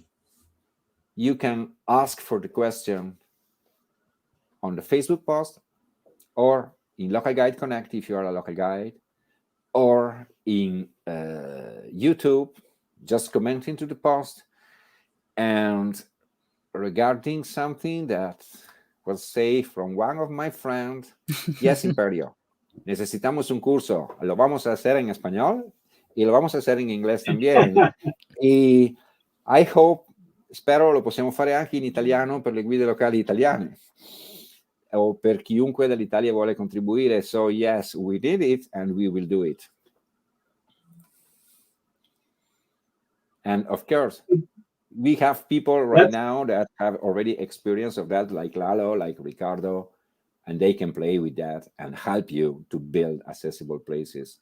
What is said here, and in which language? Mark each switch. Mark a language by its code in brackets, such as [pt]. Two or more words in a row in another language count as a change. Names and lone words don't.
[en] You can ask for the question on the Facebook post or in Local Guide Connect if you are a local guide, or in YouTube, just comment into the post. And regarding something that was said from one of my friends, yes, Imperio. [es] Necesitamos un curso, lo vamos a hacer en español y lo vamos a hacer en inglés también. [it] E [en] I hope, [it] spero lo possiamo fare anche in italiano per le guide locali italiane o per chiunque dall'Italia vuole contribuire. [en] So yes, we did it and we will do it. And of course, we have people right now that have already experience of that, like Lalo, like Ricardo, and they can play with that and help you to build accessible places.